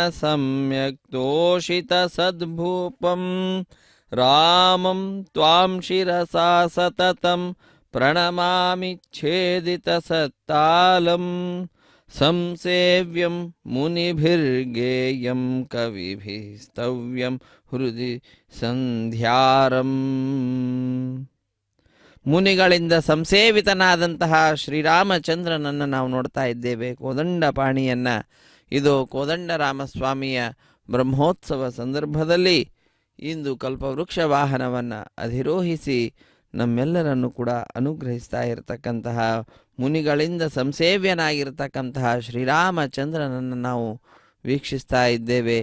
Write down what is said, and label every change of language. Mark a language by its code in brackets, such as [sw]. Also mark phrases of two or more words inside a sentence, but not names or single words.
[sa] సమ్యక్ తోషిత సద్భూపం రామం త్వాం శిరసా సతతం ప్రణమామి ఛేదిత సత్తాలం సంసేవ్యం మునిభిర్గేయం కవిభిస్తవ్యం ಹೃದಯ ಸಂಧ್ಯಾರಂ. [kn] ಮುನಿಗಳಿಂದ ಸಂಸೇವಿತನಾದಂತಹ ಶ್ರೀರಾಮಚಂದ್ರನನ್ನು ನಾವು ನೋಡ್ತಾ ಇದ್ದೇವೆ, ಕೋದಂಡಪಾಣಿಯನ್ನು. ಇದು ಕೋದಂಡರಾಮಸ್ವಾಮಿಯ ಬ್ರಹ್ಮೋತ್ಸವ ಸಂದರ್ಭದಲ್ಲಿ ಇಂದು ಕಲ್ಪವೃಕ್ಷ ವಾಹನವನ್ನು ಅಧಿರೋಹಿಸಿ ನಮ್ಮೆಲ್ಲರನ್ನು ಕೂಡ ಅನುಗ್ರಹಿಸ್ತಾ ಇರತಕ್ಕಂತಹ ಮುನಿಗಳಿಂದ ಸಂಸೇವ್ಯನಾಗಿರ್ತಕ್ಕಂತಹ ಶ್ರೀರಾಮಚಂದ್ರನನ್ನು ನಾವು ವೀಕ್ಷಿಸ್ತಾ ಇದ್ದೇವೆ.